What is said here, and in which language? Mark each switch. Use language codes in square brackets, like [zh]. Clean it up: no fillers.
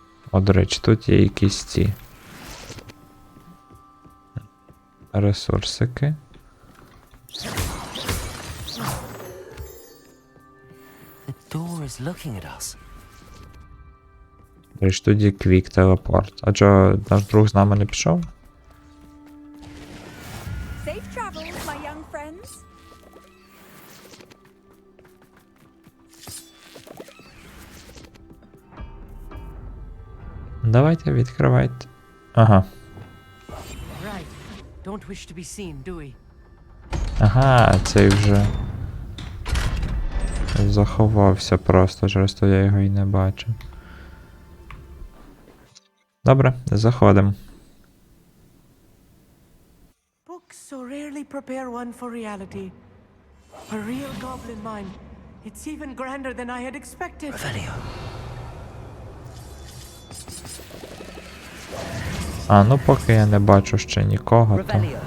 [uk] О, до речі, тут є якісь ці... ресурсики. [en] The door is looking at us. [uk] До речі, тут є квік телепорт. А чого наш друг з нами не пішов? [en] Safe travels, my young friends. [uk] Давайте, відкривайте. Ага. [en] Right. Don't wish to be seen, do we? [uk] Ага, цей вже заховався просто, через то я його і не бачив. Добре, заходимо. [en] Books so rarely prepare one for reality. A real goblin mine. It's even grander than I had expected. Revelio. [uk] А, ну поки я не бачу ще нікого, то...